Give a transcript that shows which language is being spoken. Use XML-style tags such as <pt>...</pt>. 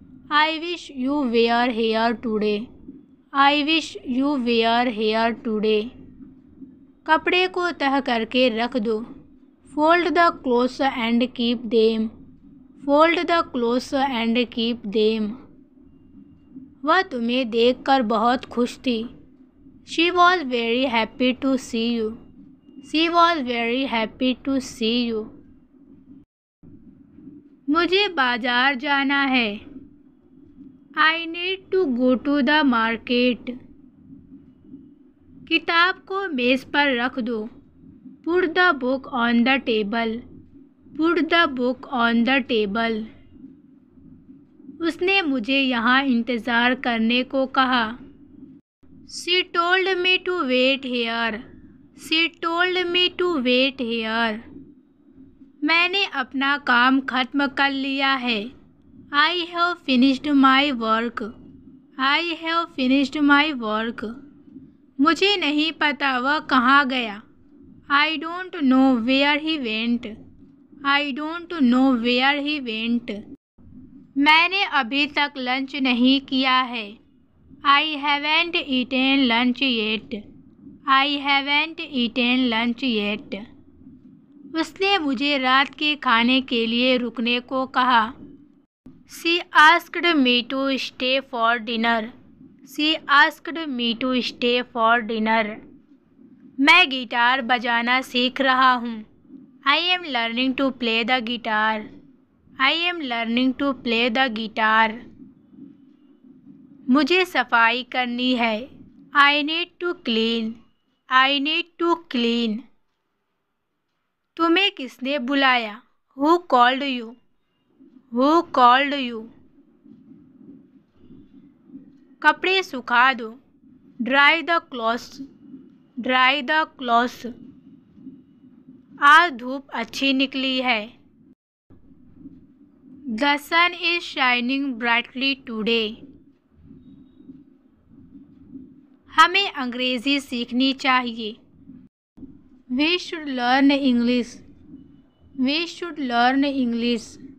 <en>I wish you were here today. I wish you were here today.</en> <hi>कपड़े को तह करके रख दो।</hi> <en>Fold the clothes and keep them. Fold the clothes and keep them.</en> <hi>वह तुम्हें देखकर बहुत खुश थी।</hi> <en>She was very happy to see you. She was very happy to see you.</en> <hi>मुझे बाजार जाना है।</hi> <en>I need to go to the market.</en> <hi>किताब को मेज पर रख दो।</hi> <en>Put the book on the table. Put the book on the table.</en> <hi>उसने मुझे यहाँ इंतज़ार करने को कहा।</hi> <en>She told me to wait here. She told me to wait here.</en> <hi>मैंने अपना काम खत्म कर लिया है।</hi> <en>I have finished my work. I have finished my work.</en> <hi>मुझे नहीं पता वह कहाँ गया।</hi> <en>I don't know where he went. I don't know where he went.</en> <hi>मैंने अभी तक लंच नहीं किया है।</hi> <en>I haven't eaten lunch yet. I haven't eaten lunch yet.</en> <hi>उसने मुझे रात के खाने के लिए रुकने को कहा.</hi> <en>She asked me to stay for dinner. She asked me to stay for dinner.</en> <hi>मैं गिटार बजाना सीख रहा हूँ.</hi> <en>I am learning to play the guitar. I am learning to play the guitar.</en> <hi>मुझे सफाई करनी है.</hi> <en>I need to clean. I need to clean.</en> <hi>तुम्हें किसने बुलाया?</hi> <en>Who called you? Who called you?</en> <hi>कपड़े सुखा दो.</hi> <en>Dry the clothes. Dry the clothes.</en> <hi>आज धूप अच्छी निकली है.</hi> <en>The sun is shining brightly today.</en> <hi>हमें अंग्रेज़ी सीखनी चाहिए.</hi> <en>We should learn English. We should learn English.</en>